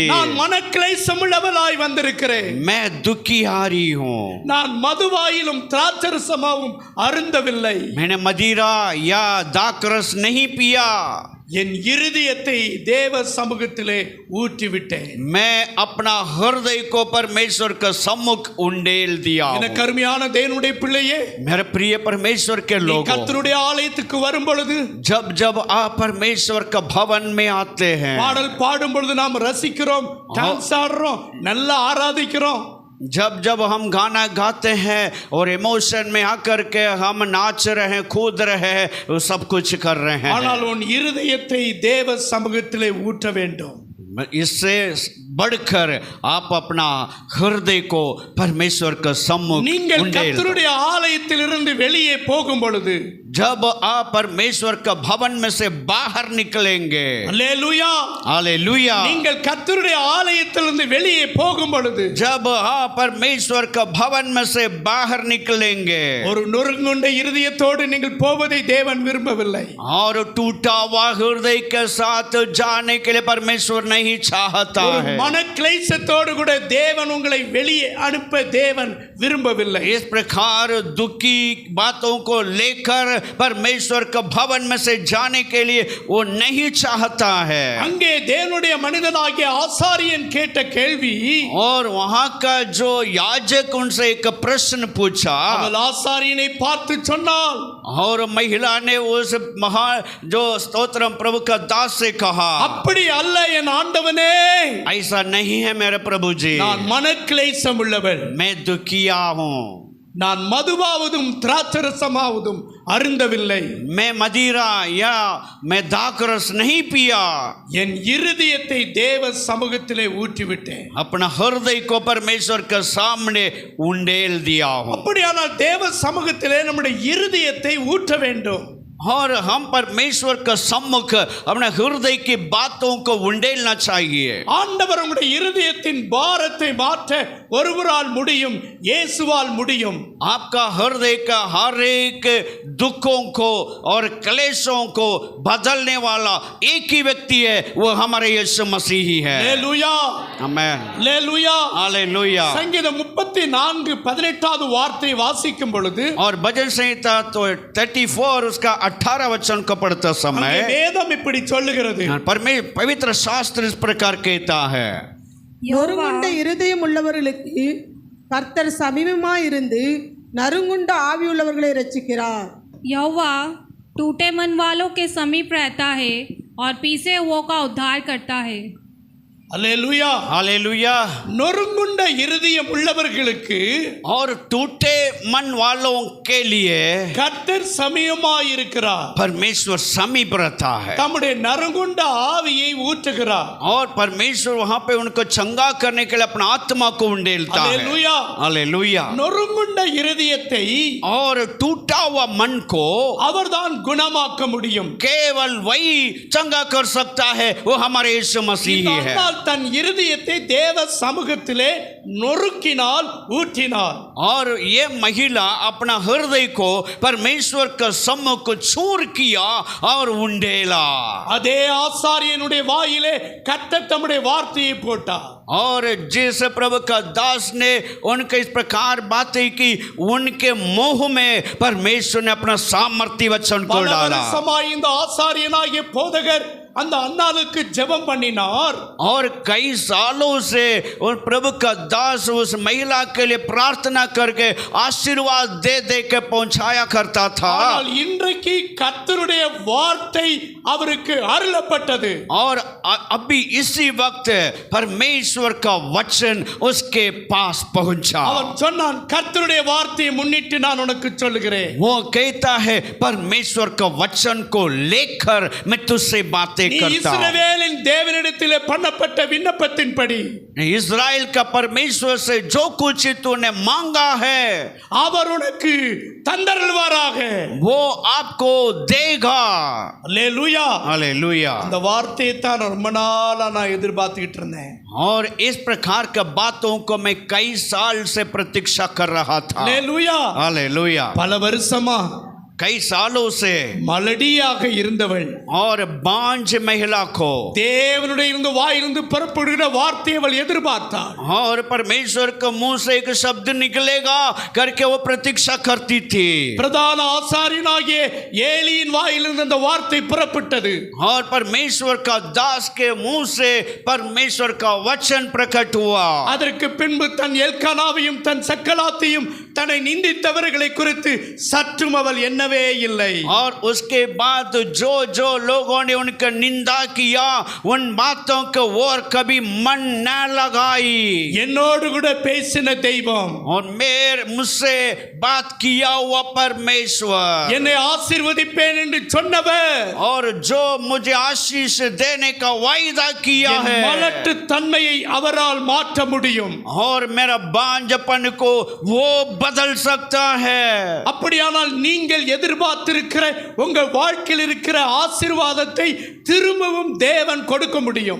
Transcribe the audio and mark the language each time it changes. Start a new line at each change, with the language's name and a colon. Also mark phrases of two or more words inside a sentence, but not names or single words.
Tamil: நான் மனக்லேசம் உள்ளவளாய் வந்திருக்கிறேன்.
Hindi: मैं दुखी आ रही हूँ.
Tamil: நான் மதுவாயிலும் திராட்சரசமாவும் அருந்தவில்லை.
Hindi: मैंने मदिरा या दाकरस नहीं पिया.
Tamil: என் இருதயத்தை தேவ சமூகத்திலே ஊற்றிவிட்டேன்.
Hindi: मैं अपना हृदय को परमेश्वर का सम्मुख उंडेल दिया.
Tamil: எனக்கு அருமையான தேவனுடைய பிள்ளையே,
Hindi: मेरे प्रिय परमेश्वर के
Tamil: நீ
Hindi: लोगों,
Tamil: கர்த்தருடைய ஆலயத்துக்கு வரும் பொழுது,
Hindi: जब जब आप परमेश्वर का भवन में आते हैं,
Tamil: பாடல் பாடும் பொழுது நாம் ரசிக்கிறோம், டான்ஸ் ஆடுறோம், நல்லா ஆராதிக்கிறோம்.
Hindi: जब जब हम गाना गाते हैं और इमोशन में आकर के हम नाच रहे हैं, कूद रहे हैं, वो सब कुछ कर रहे हैं,
Tamil: ஆனால் உன் இருதயத்தை தேவ சமூகத்திலே ஊற்ற வேண்டும்.
Hindi: इससे बढ़कर आप अपना हृदय को परमेश्वर का सम्मुख
Tamil: நீங்கள்
Hindi: उंडेल.
Tamil: கர்த்தருடைய ஆலயத்திலிருந்து வெளியே போகும் பொழுது,
Hindi: जब आप परमेश्वर का भवन में से बाहर निकलेंगे,
Tamil: அல்லேலூயா,
Hindi: हालेलुया,
Tamil: நீங்கள் கர்த்தருடைய ஆலயத்திலிருந்து வெளியே போகும் பொழுது,
Hindi: जब आप परमेश्वर का भवन में से बाहर निकलेंगे,
Tamil: ஒரு நொறுங்குண்ட இருதயத்தோடு நீங்கள் போவதை தேவன் விரும்பவில்லை.
Hindi: और टूटा हुआ हृदय के साथ जाने के लिए परमेश्वर नहीं चाहता
Tamil: ஒரு
Hindi: है.
Tamil: மனக்லேசத்தோடு கூட தேவன் உங்களை வெளியே அனுப்ப தேவன் விரும்பவில்லை.
Hindi: इस प्रकार दुखी बातों को लेकर परमेश्वर का भवन में से जाने के लिए वो नहीं चाहता है.
Tamil: அங்கே தேவனுடைய மனிதனாகிய ஆசாரியன் கேட்ட கேள்வி,
Hindi: और वहां का जो याजक उनसे एक प्रश्न पूछा,
Tamil: அவள் ஆசாரியனை பார்த்து சொன்னாள்,
Hindi: और महिला ने उस महा जो स्तोत्रम प्रभु का दास से कहा,
Tamil: அப்படி அல்ல என் ஆண்டவனே,
Hindi: ऐसा नहीं है मेरे प्रभु जी,
Tamil: நான் மனக்லேசம் உள்ளவள்,
Hindi: मैं दुखिया हूँ,
Tamil: நான் மதுவாவதும் திராட்சரசமாவதும் அருந்தவில்லை,
Hindi: मैं मदिरा या मैं दाकरस नहीं पिया,
Tamil: என் இருதயத்தை தேவ சமூகத்திலே ஊற்றிவிட்டேன்.
Hindi: अपना हृदय को परमेश्वर के सामने उंडेल दिया हूँ.
Tamil: அப்படியானால் தேவ சமூகத்திலே நம்முடைய இருதயத்தை ஊற்ற வேண்டும்.
Hindi: और हम परमेश्वर का सम्मुख अपने हृदय की बातों को उंडेलना चाहिए.
Tamil: ஆண்டவர் உங்களுடைய இருதயத்தின் பாரத்தை மாற்ற ஒருவரால் முடியும், இயேசுவால் முடியும்.
Hindi: आपका हृदय का हर एक दुखों को और क्लेशों को बदलने वाला एक ही व्यक्ति है, वो हमारे यीशु मसीह ही है.
Tamil: அல்லேலூயா,
Hindi: आमेन,
Tamil: அல்லேலூயா.
Hindi: हालेलुया.
Tamil: சங்கீதம் 34:18 வார்த்தை வாசிக்கும் பொழுது,
Hindi: और भजन संहिता तो 34 उसका 18 वचन को पढ़ते
Tamil: அங்கே
Hindi: समय
Tamil: வேதம் இப்படி சொல்லுகிறது,
Hindi: पवित्र शास्त्र इस प्रकार कहता है,
Tamil: நொறுங்குண்ட இருதயம் உள்ளவர்களுக்கு கர்த்தர் சமீபமாயிருந்து நறுங்குண்ட ஆவியுள்ளவர்களை ரட்சிக்கிறார்.
Hindi: यहोवा टूटे मन वालों के समीप रहता है और पीसे हुओं का उद्धार करता है.
Tamil: அல்லேலூயா.
Hindi: हालेलुया.
Tamil: நொறுங்குண்ட இருதயம் உள்ளவர்களுக்கு
Hindi: और टूटे मन वालों के लिए
Tamil: கர்த்தர் சமீபமாயிருக்கிறார்.
Hindi: परमेश्वर समीप रहता है,
Tamil: தம்முடைய நறுங்குண்ட ஆவியை ஊற்றுகிறார்.
Hindi: और परमेश्वर वहां पे उनको चंगा करने के लिए अपना आत्मा को उंडेलता है.
Tamil: அல்லேலூயா.
Hindi: हालेलुया.
Tamil: நொறுங்குண்ட இருதயத்தை
Hindi: और टूटा हुआ मन को
Tamil: அவர்தான் குணமாக்க முடியும்.
Hindi: केवल वही चंगा कर सकता है, वो हमारे यीशु मसीह
Tamil: இந்த
Hindi: ही है.
Tamil: அம்மாள் தன் இருதயத்தை தேவ சமூகத்திலே நொறுக்கினால், ஊற்றினாள்.
Hindi: और ये महिला अपना हृदय को परमेश्वर का सम्मुख को चूर किया और उंडेला.
Tamil: அதே ஆசாரியனுடைய வாயிலே கர்த்தர் தம்முடைய வார்த்தையை போட்டார்.
Hindi: और जिस प्रभु का दास ने उनके इस प्रकार बातें की, उनके मुंह में परमेश्वर ने अपना सामर्थ्य वचन को
Tamil: பல
Hindi: डाला.
Tamil: வருஷமாய் இந்த ஆசாரியனாகிய போதகர் அந்த அன்னாளுக்கு ஜெபம் பண்ணினார்.
Hindi: और कई सालों से उन प्रभु का दास उस महिला के लिए प्रार्थना करके आशीर्वाद दे दे के पहुंचाया करता था.
Tamil: ஆனால் இன்றைக்கு கர்த்தருடைய வார்த்தை அவருக்கு அருளப்பட்டது.
Hindi: और अभी इसी वक्त परमेश्वर का वचन उसके पास पहुंचा.
Tamil: அவன் சொன்னான், கர்த்தருடைய வார்த்தையை முன்னிட்டு நான் உனக்கு சொல்லுகிறேன்,
Hindi: वो कहता है, परमेश्वर का वचन को लेकर मैं तुझसे बातें नहीं
Tamil: நீ
Hindi: करता।
Tamil: இஸ்ரவேலின் தேவனிடத்திலே பண்ணப்பட்ட விண்ணப்பத்தின்படி
Hindi: इस्राएल का परमेश्वर से जो कुछ तूने मांगा है
Tamil: அவர் உனக்கு தந்தருள்வாராக।
Hindi: वो आपको देगा।
Tamil: அல்லேலூயா।
Hindi: हालेलुया।
Tamil: அந்த வார்த்தையை தான் ரொம்ப நாளா நான் எதிர்பார்த்துக்கிட்டு இருந்தேன்।
Hindi: और इस प्रकार के बातों को मैं कई साल से प्रतीक्षा कर रहा था।
Tamil: அல்லேலூயா।
Hindi: हालेलुया।
Tamil: பல வருஷமா
Hindi: कई सालों से
Tamil: மலடியாக இருந்தவள்
Hindi: और बांझ महिला को
Tamil: தேவனுடைய இருந்து வாயிலிருந்து புறப்படுகிற வார்த்தையை அவள் எதிர்பார்த்தாள்।
Hindi: और परमेश्वर के मुंह से एक शब्द निकलेगा करके वो प्रतीक्षा करती थी।
Tamil: பிரதான ஆசாரியனாகிய ஏலியின் வாயிலிருந்து அந்த வார்த்தை புறப்பட்டது।
Hindi: और परमेश्वर का दास के मुंह से परमेश्वर का वचन प्रकट हुआ।
Tamil: அதற்கு பின்பு தன் எல்கானாவையும் தன் சக்கலாத்தையும் தன்னை நிந்தித்தவர்களை குறித்து சற்றும் அவள் எண்ணவே இல்லை।
Hindi: और उसके बाद जो जो लोगों ने उनका निंदा किया उन बातों को और कभी मन न लगाई।
Tamil: என்னோடு கூட பேசின தெய்வம்,
Hindi: और मेरे मुझसे बात किया हुआ परमेश्वर,
Tamil: என்னை ஆசீர்வதிப்பேன் என்று சொன்னவர்,
Hindi: और जो मुझे आशीष देने का वायदा किया
Tamil: என்
Hindi: है,
Tamil: மலட்டு தன்மையை அவரால் மாற்ற முடியும்।
Hindi: और मेरा बांझपन को वो बदल सकता है।
Tamil: அப்படியானால் நீங்கள் எதிர்பார்த்திருக்கிற உங்கள் வாழ்க்கையில் இருக்கிற ஆசீர்வாதத்தை திரும்பவும் தேவன் கொடுக்க முடியும்।